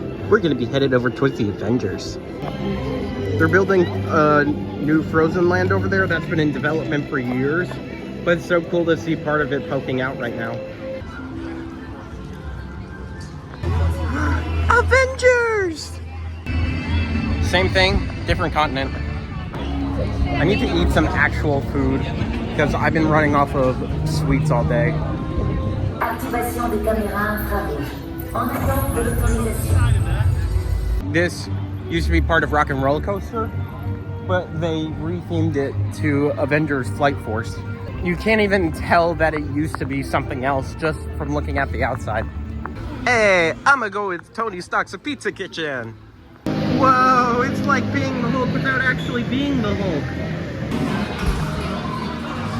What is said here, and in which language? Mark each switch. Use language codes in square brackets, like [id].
[en] We're going to be headed over towards the Avengers. They're building a new Frozen land over there that's been in development for years, but it's so cool to see part of it poking out right now. Avengers! Same thing, different continent. I need to eat some actual food because I've been running off of sweets all day. [fr] Activation des caméras infrarouges. En attente de l'autorisation. [en] This used to be part of Rock and Roller Coaster, but they rethemed it to Avengers Flight Force. You can't even tell that it used to be something else just from looking at the outside. Hey, I'm gonna go with Tony Stark's Pizza Kitchen. Whoa, it's like being the Hulk without actually being the Hulk.